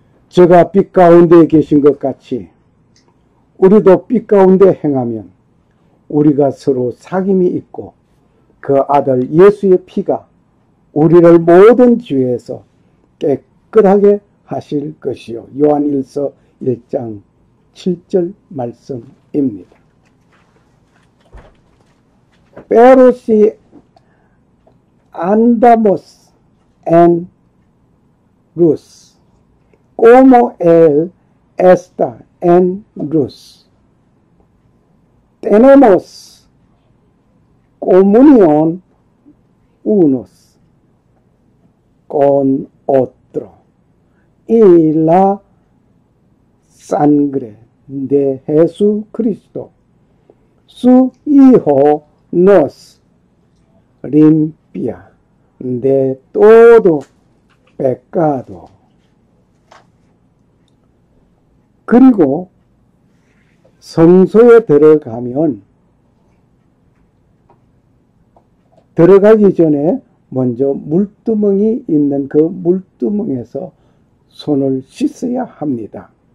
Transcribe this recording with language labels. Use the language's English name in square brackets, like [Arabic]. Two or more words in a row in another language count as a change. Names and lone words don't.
[Korean] 저가 빛 가운데 계신 것 같이 우리도 빛 가운데 행하면 우리가 서로 사귐이 있고 그 아들 예수의 피가 우리를 모든 죄에서 깨끗하게 하실 것이요. 요한일서 1장 7절 말씀입니다. [Spanish] pero si andamos en luz como él está en luz. Tenemos comunión unos con otro y la sangre de Jesucristo, su Hijo, nos limpia de todo pecado. [Korean] 그리고 성소에 들어가기 전에 먼저 물두멍이 있는 그 물두멍에서 손을 씻어야 합니다.